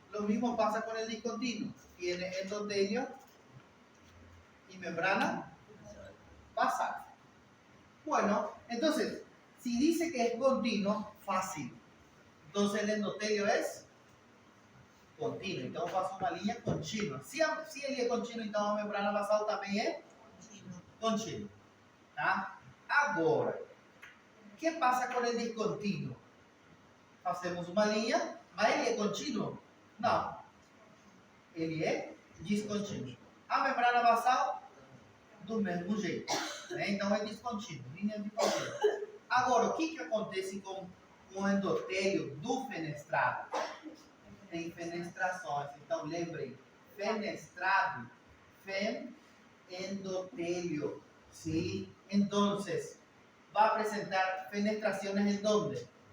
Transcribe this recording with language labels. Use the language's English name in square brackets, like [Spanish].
[Spanish] Lo mismo pasa con el discontinuo. Tiene endotelio y membrana basal. Bueno, entonces, si dice que es continuo, fácil. Entonces el endotelio es contínuo. [Portuguese] Então eu faço uma linha contínua. Se ele é contínuo, então a membrana basal também é contínuo. Tá? Agora, o que passa com o discontínuo? Fazemos uma linha, mas ele é contínuo? Não. Ele é discontínuo. A membrana basal, do mesmo jeito. Né? Então é discontínuo, linha discontínua. Agora, o que acontece com o endotélio do fenestrado? Tem fenestrações. Então, lembrem, fenestrado, endotélio. [Spanish] ¿Sí? Entonces, va a presentar fenestraciones ¿en dónde?